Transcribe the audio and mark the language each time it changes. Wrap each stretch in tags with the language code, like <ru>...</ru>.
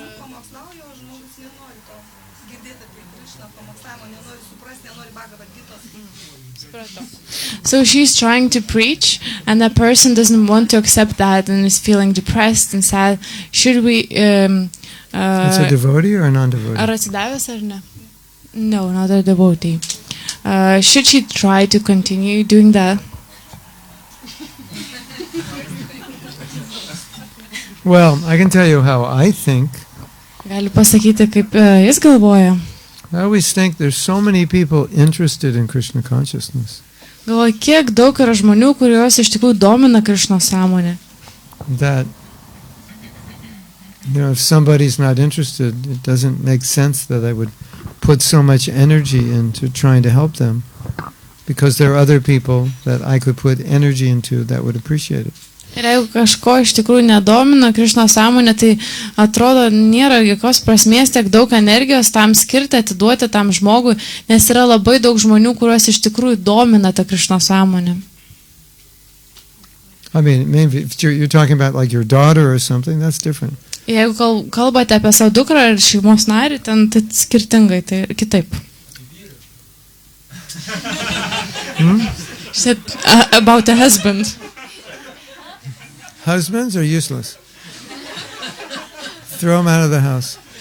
<lt>Pamokslauju, o žmogus nenori to girdėti apie Krišną, pamokslavimą, nenori suprasti, nenori Bhagavad Gitos.</lt> <en>So she's trying to preach and that person doesn't want to accept that and is feeling depressed and sad. Should we It's a devotee or a non-devotee?</en> <lt>Ar atsidavęs ar ne?</lt> <en>No, not a devotee. Should she try to continue doing that? Well, I can tell you how I think.</en> <lt>Gali pasakyti, kaip jis galvoja.</lt> <en>I always think there's so many people interested in Krishna consciousness</en> <lt>Galvoja, kiek daug yra žmonių, kuriuos iš tikrųjų domina Krišnos sąmonė.</lt> <en>that, if somebody's not interested, it doesn't make sense that I would put so much energy into trying to help them, because there are other people that I could put energy into that would appreciate it.</en> <lt>Ir jeigu kažko iš tikrųjų nedomina Krišnos sąmonė, tai atrodo nėra jokios prasmės tiek daug energijos tam skirti, atiduoti tam žmogui, nes yra labai daug žmonių, kuriuos iš tikrųjų domina ta Krišnos sąmonė.</lt> <en>I mean, maybe if you're talking about like your daughter or something, that's different.</en> <lt>Jeigu kalbate apie savo dukrą ir šeimos narį, ten tai skirtingai, tai kitaip.</lt> <en>She said about a husband. Husbands are useless. Throw them out of the house.</en>